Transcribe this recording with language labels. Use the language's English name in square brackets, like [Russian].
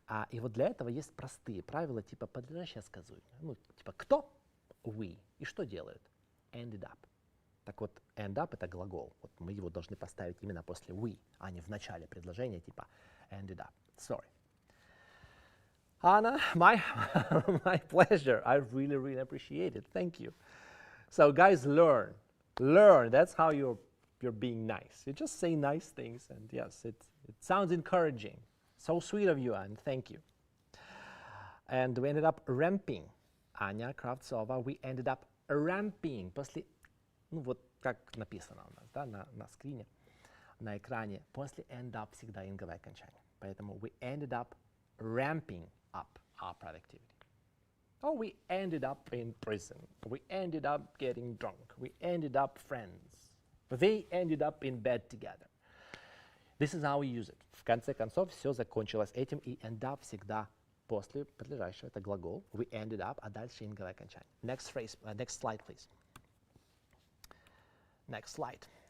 [Russian] И вот для этого есть простые правила, типа подлежащее сказуемое. Ну, типа кто? We. И что делают? Ended up. Так вот, end up — это глагол. Вот мы его должны поставить именно после we, а не в начале предложения, типа ended up. [English] Sorry. Anna, my pleasure. I really, really appreciate it. Thank you. So guys, learn. That's how you're being nice. You just say nice things, and yes, it sounds encouraging. So sweet of you, Anne. Thank you. And we ended up ramping. Anya Kravtsova, we ended up ramping. [Russian] После, ну вот как написано у нас, да, на скрине, на экране, после end up всегда инговое окончание. [English] Поэтому we ended up ramping up our productivity. Oh, we ended up in prison. We ended up getting drunk. We ended up friends. They ended up in bed together. This is how we use it. [Russian] В конце концов, все закончилось этим, и end up всегда после подлежащего. Это глагол. [English] We ended up, [Russian] а дальше инговое окончание. [English] Next phrase, next slide, please. Next slide.